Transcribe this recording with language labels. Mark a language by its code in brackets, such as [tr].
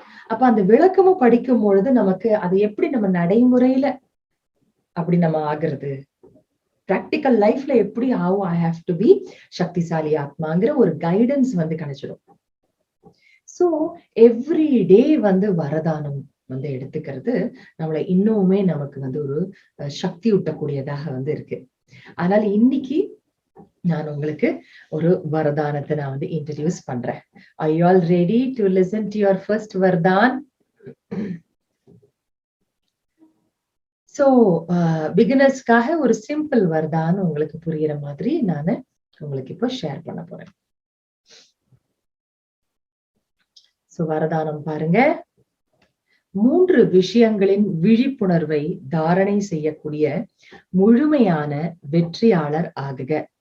[ta] அப்ப அந்த விளக்கமும் படிக்கும் பொழுது நமக்கு அது எப்படி நம்ம நடைமுறையில அப்படி நம்ம ஆகுறது, பிராக்டிக்கல் லைஃப்ல எப்படி ஆகும், [en] I have to be [ta] சக்திசாலி ஆத்மாங்கிற ஒரு கைடன்ஸ் கிடைச்சிடும். சோ [en] every day [ta] வரதானம் எடுத்துக்கிறது நம்மளை இன்னுமே நமக்கு ஒரு சக்தி ஊட்டக்கூடியதாக இருக்கு. அதனால இன்னைக்கு நான் உங்களுக்கு ஒரு வரதானத்தை நான் இன்ட்ரடியூஸ் பண்றேன். [en] Are you all ready to listen to your first வரதான்? [ta] சோ பிகினர்ஸ்க்காக ஒரு சிம்பிள் வரதான் உங்களுக்கு புரியுற மாதிரி நான் உங்களுக்கு இப்போ ஷேர் பண்ண போறேன். சோ வரதானம் பாருங்க. 3 விஷயங்களின் விழிப்புணர்வை தாரணை செய்யக்கூடிய முழுமையான வெற்றியாளர் ஆகுக.